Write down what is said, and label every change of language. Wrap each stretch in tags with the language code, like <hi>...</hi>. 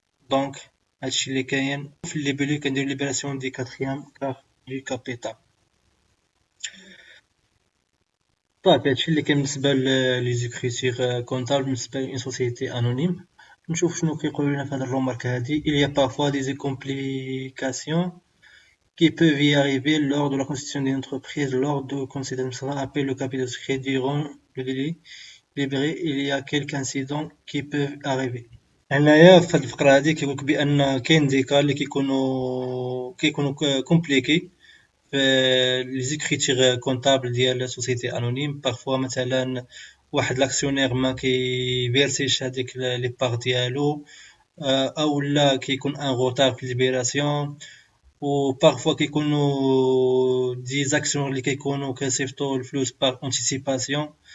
<ar>دونك هادشي اللي كاين في اللي بلي كندير ليبراسيون دي كاتريام كاف دو كابيتال. صافي هادشي اللي كاين بالنسبه لي زيكريتير كونطابل بالنسبه لأون سوسيتي انونيم. نشوف شنو كيقولوا لنا في هاد الرومارك هادي.</ar> <fr>il y a parfois des complications qui peuvent y arriver lors de la constitution d'une entreprise, lors de conseil d'administration appelé le capital secret durant le délai libéré. Il y a quelques incidents qui peuvent arriver.</fr> <ar>هنايا في هاد الفقرة هادي كيقولك بأن كاين دي كا اللي كيكونوا كومبليكي في لي زيكريتير كونطابل ديال سوسيتي انونيم. بارفوا مثلا واحد لاكسيونير ما كيفيرسيش هاديك لي بار ديالو، او لا كيكون ان غوتار في ليبراسيون، و بارفوا كيكونوا دي زاكسيون اللي كيكونوا كيصيفطوا الفلوس بار انتيسيباسيون.</ar>